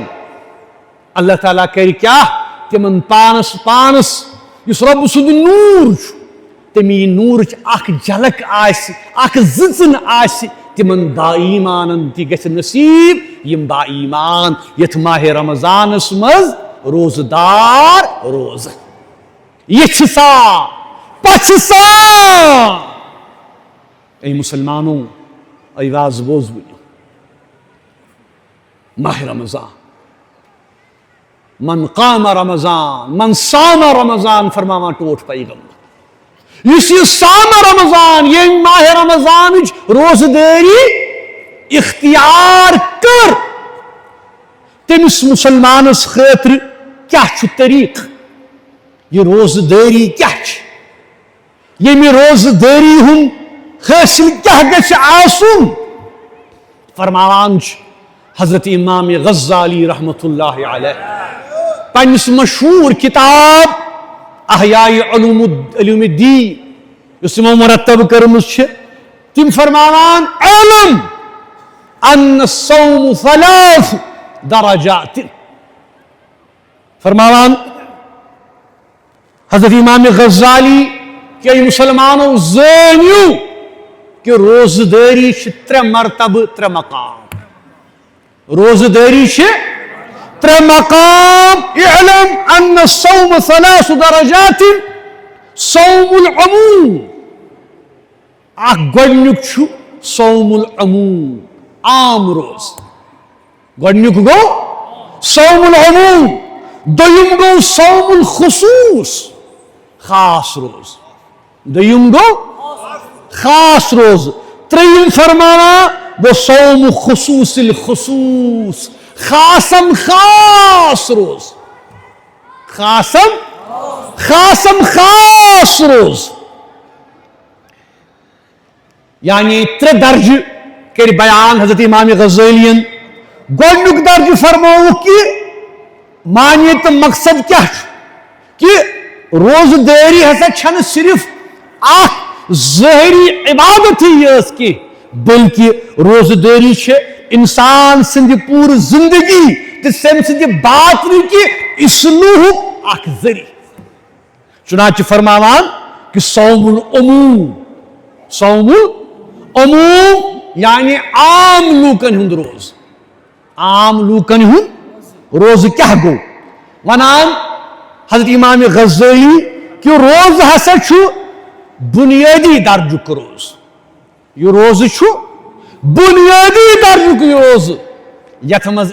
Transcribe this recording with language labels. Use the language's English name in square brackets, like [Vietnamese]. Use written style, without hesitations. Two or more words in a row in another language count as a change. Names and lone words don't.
[Kashmiri] اللہ تعالیٰ کرِ کیٛاہ تِمن پانس یُس رۄبہٕ سُنٛد نوٗر چھُ تمی نوٗرٕچ اکھ جھلک آسہِ اکھ زٕژن آسہِ تِمن با ایٖمانن تہِ گژھِ نصیٖب یِم با ایٖمان یتھ ماہ رمضانس منٛز روزٕ دار روزن یہِ چھِ سا پچھِ سان اے مسلمانو اے واز بوز بوٗزِو ماہ رمضان [Arabic] من قام رمضان من صام رمضان [Kashmiri] فرماوان ٹوٹھ پیغمبر یُس یہِ [Arabic] صام رمضان [Kashmiri] ییٚمۍ ماہ رمضانٕچ روزٕ دٲری اختیار کٔر تٔمِس مُسلمانس خٲطرٕ کیٛاہ چھُ طریٖقہٕ یہِ روزٕ دٲری کیٛاہ چھِ ییٚمہِ روزٕ دٲری ہُنٛد حٲصِل کیٛاہ گژھِ آسُن فرماوان چھُ حضرت امام غزالی [Arabic] رحمتہ اللہ علیہ [Kashmiri] پننس مشہور کتاب احیاء علوم الدین یُس تِمو مرتب کٔرمٕژ چھِ تِم فرماوان [Arabic] علم ان الصوم ثلاث درجات [Kashmiri] فرماوان حضرت امام غزالی کہ اے مسلمانو زٲنِو کہ روزٕ دٲری چھِ ترٛےٚ مرتبہٕ ترٛےٚ مقام روزٕ دٲری چھِ ترٛےٚ مقام [Arabic] اعلم ان الصوم ثلاث درجات صوم العموم [Kashmiri] اکھ گۄڈنیُک چھُ [Arabic] صوم العموم [Kashmiri] عام روز گۄڈنیُک گوٚو [Arabic] صوم العموم [Kashmiri] دوٚیِم گوٚو [Arabic] صوم الخصوص [Kashmiri] خاص روز دوٚیِم گوٚو خاص روز ترٛیٚیِم فرماوان وہ [Arabic] صوم خصوص الخصوص [Kashmiri] خاصم خاص روز خاصم خاص روز یعنی ترٛےٚ درجہٕ کٔرۍ بیان حضرت امام غزالیَن گۄڈنیُک درجہٕ فرمووُکھ کہ معنی تہٕ مقصد کیٛاہ چھُ کہ روزٕ دٲری ہسا چھنہٕ صرف اکھ ظٲہری عبادتٕے یٲژ کینٛہہ بلکہ روزٕ دٲری چھِ انسان سٕنٛدِ پوٗرٕ زندگی تہٕ تٔمۍ سٕنٛدِ باطنٕکہِ اصلوٗحُک اکھ ذٔریعہٕ چُنانچہ فرماوان کہ صوم العموم یعنی عام لوٗکن ہُنٛد روز عام لوٗکن ہُنٛد روزٕ کیٛاہ گوٚو ونان حضرت امام غزالی کہ روزٕ ہسا چھُ بُنیٲدی درجُک روز یہ روزٕ چھُ بُنیٲدی درجُک روزٕ یتھ منٛز